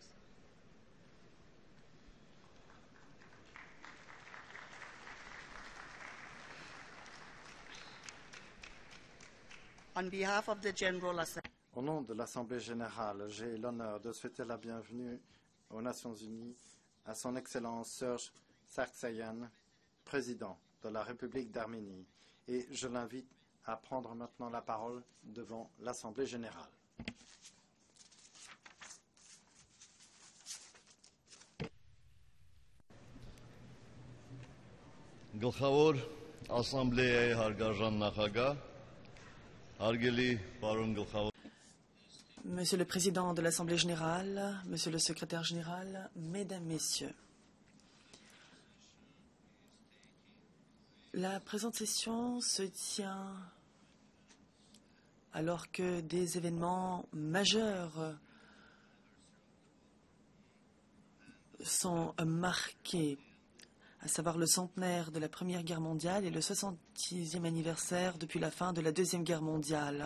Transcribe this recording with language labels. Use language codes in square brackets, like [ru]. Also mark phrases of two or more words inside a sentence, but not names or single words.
[fr] Au nom de l'Assemblée générale, j'ai l'honneur de souhaiter la bienvenue aux Nations unies à Son Excellence Serge Sargsyan, président de la République d'Arménie, et je l'invite à prendre maintenant la parole devant l'Assemblée générale. [hy] Գլխավոր ասամբլեայի հարգարժան նախագահ, հարգելի պարոն գլխավոր [fr] Monsieur le Président de l'Assemblée générale, Monsieur le Secrétaire général, Mesdames, Messieurs, la présente session se tient alors que des événements majeurs sont marqués, à savoir le centenaire de la Première Guerre mondiale et le 66e anniversaire depuis la fin de la Deuxième Guerre mondiale.